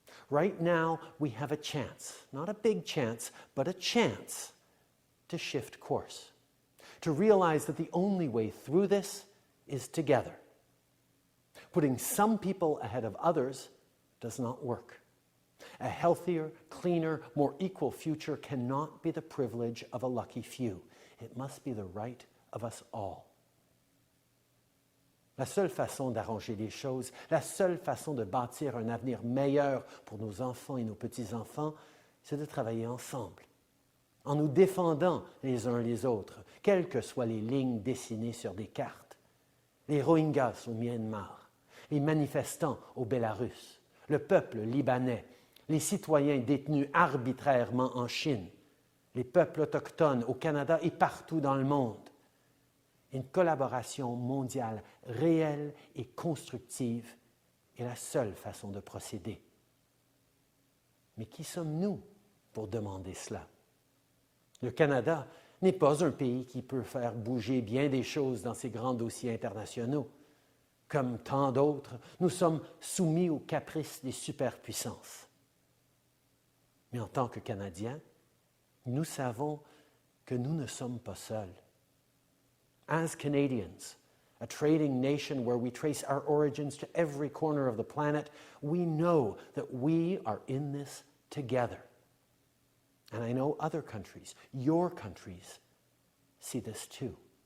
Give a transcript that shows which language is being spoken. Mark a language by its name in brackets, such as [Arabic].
[English] Right now, we have a chance, not a big chance, but a chance to shift course, to realize that the only way through this is together. Putting some people ahead of others does not work. A healthier, cleaner, more equal future cannot be the privilege of a lucky few. It must be the right of us all. [French] La seule façon d'arranger les choses, la seule façon de bâtir un avenir meilleur pour nos enfants et nos petits-enfants, c'est de travailler ensemble, en nous défendant les uns les autres, quelles que soient les lignes dessinées sur des cartes. Les Rohingyas au Myanmar, les manifestants au Bélarus, le peuple libanais, les citoyens détenus arbitrairement en Chine, les peuples autochtones au Canada et partout dans le monde. Une collaboration mondiale réelle et constructive est la seule façon de procéder. Mais qui sommes-nous pour demander cela? Le Canada n'est pas un pays qui peut faire bouger bien des choses dans ses grands dossiers internationaux. Comme tant d'autres, nous sommes soumis aux caprices des superpuissances. Mais en tant que Canadiens, nous savons que nous ne sommes pas seuls. [English] As Canadians, a trading nation where we trace our origins to every corner of the planet, we know that we are in this together. And I know other countries, your countries, see this too.